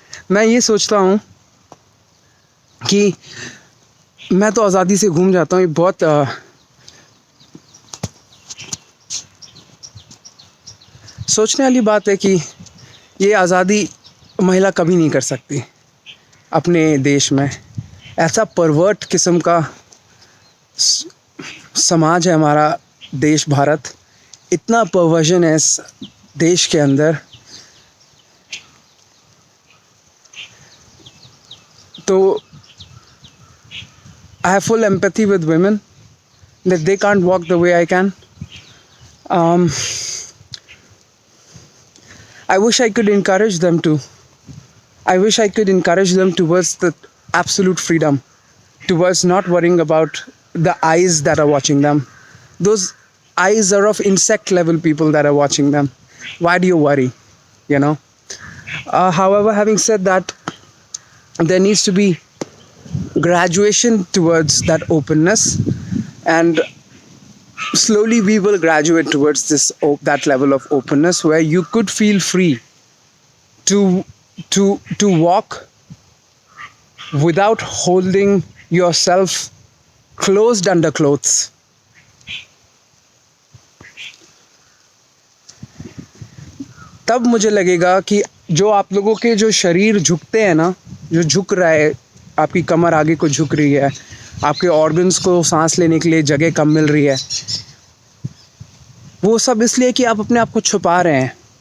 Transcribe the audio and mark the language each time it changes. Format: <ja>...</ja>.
<hi>मैं ये सोचता हूँ कि मैं तो आज़ादी से घूम जाता हूँ। ये बहुत सोचने वाली बात है कि ये आज़ादी महिला कभी नहीं कर सकती अपने देश में। ऐसा परवर्ट किस्म का समाज है हमारा देश भारत, इतना परवर्जन है इस देश के अंदर।</hi> <en>तो I have full empathy with women that they can't walk the way I can. I wish I could encourage them to. I wish I could encourage them towards the absolute freedom, towards not worrying about the eyes that are watching them. Those eyes are of insect level people that are watching them. Why do you worry? You know. However, having said that, there needs to be graduation towards that openness, and slowly we will graduate towards that level of openness where you could feel free to walk without holding yourself closed under clothes.</en> <hi>तब मुझे लगेगा कि जो आप लोगों के जो शरीर झुकते हैं ना, जो झुक रहा है, आपकी कमर आगे को झुक रही है, आपके ऑर्गन्स को सांस लेने के लिए जगह कम मिल रही है, वो सब इसलिए कि आप अपने आप को छुपा रहे हैं।</hi>